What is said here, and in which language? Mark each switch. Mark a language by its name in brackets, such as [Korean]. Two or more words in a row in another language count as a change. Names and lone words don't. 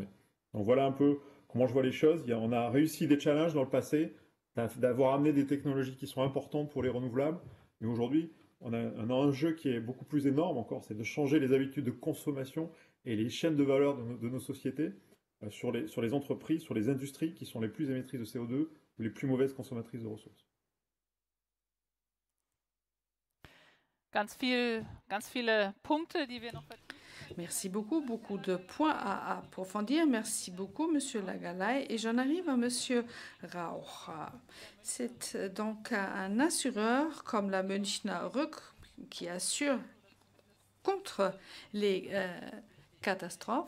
[French] Donc voilà un peu comment je vois les choses. On a réussi des challenges dans le passé, d'avoir amené des technologies qui sont importantes pour les renouvelables. Mais aujourd'hui, on a un enjeu qui est beaucoup plus énorme encore, c'est de changer les habitudes de consommation et les chaînes de valeur de nos sociétés sur les entreprises, sur les industries qui sont les plus émettrices de CO2 ou les plus mauvaises consommatrices de ressources. [German] Ganz viele Punkte, die wir noch [French] Merci beaucoup, beaucoup de points à approfondir. Merci beaucoup, Monsieur Lagalay. Et j'en arrive à Monsieur Rauch. C'est donc un assureur comme la Münchner Rück qui assure contre les catastrophes.